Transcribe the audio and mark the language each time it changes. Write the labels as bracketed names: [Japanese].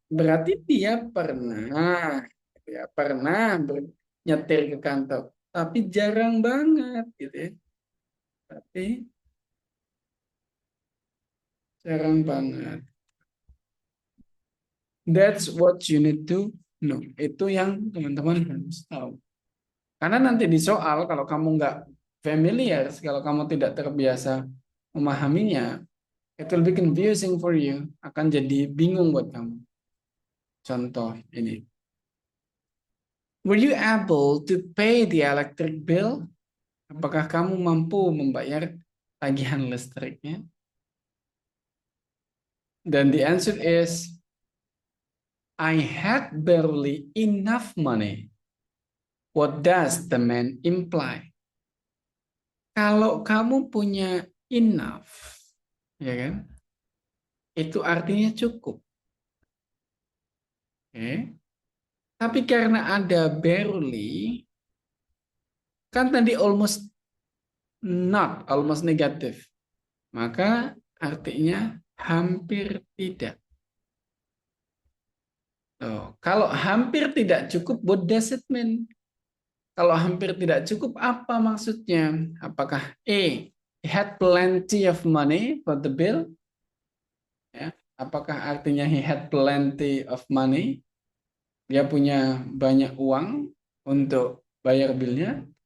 [Indonesian] Berarti dia pernah, ya, pernah nyetir ke kantor. Tapi jarang banget, gitu ya. Tapi jarang banget. [English] That's what you need to know. [Indonesian] Itu yang teman-teman harus tahu. Karena nanti di soal, kalau kamu nggak familiar, kalau kamu tidak terbiasa memahaminya, [English] it will be confusing for you. [Indonesian] Akan jadi bingung buat kamu. Contoh ini. [English] Were you able to pay the electric bill? [Indonesian] Apakah kamu mampu membayar tagihan listriknya? [English] Dan the answer is, I had barely enough money. What does the man imply? [Indonesian] Kalau kamu punya enough, ya kan? Itu artinya cukup. Oke. Tapi karena ada barely, kan tadi [English] almost not, [Indonesian] almost negatif. Maka artinya hampir tidak. Kalau hampir tidak cukup, [English] what does it mean? [Indonesian] Kalau hampir tidak cukup, apa maksudnya? [English] Apakah A, he had plenty of money for the bill? Ya. [Indonesian] Apakah artinya [English] he had plenty of money? [Indonesian] Dia punya banyak uang untuk bayar bilnya?